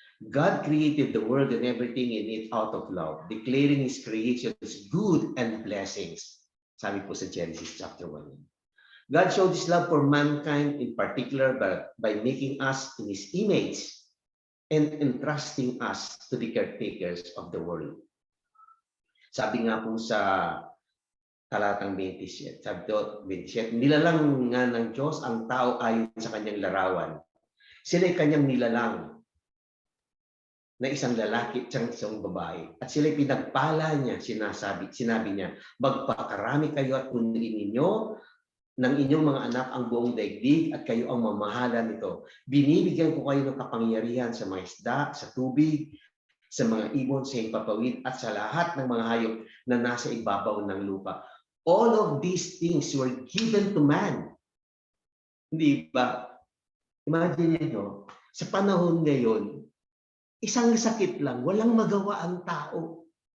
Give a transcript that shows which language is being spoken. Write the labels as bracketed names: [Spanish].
[English] God created the world and everything in it out of love, declaring his creation as good and blessings. [Filipino] Sabi po sa [English] Genesis chapter 1. God showed His love for mankind in particular by making us in His image and entrusting us to the caretakers of the world. [Filipino] Sabi nga po sa talatang 27, sabi to, 27, nilalang nga ng Diyos ang tao ayon sa kanyang larawan. Sila'y kanyang nilalang na isang lalaki at isang babae. At sila'y pinagpala niya, sinabi niya, magpakarami kayo at punuin ninyo ng inyong mga anak ang buong daigdig at kayo ang mamahala nito. Binibigyan ko kayo ng kapangyarihan sa mga isda, sa tubig, sa mga ibon, sa himpapawid, at sa lahat ng mga hayop na nasa ibabaw ng lupa. [English] All of these things were given to man. [Filipino] Hindi ba? Imagine niyo, sa panahon ngayon, isang sakit lang, walang magawa ang tao.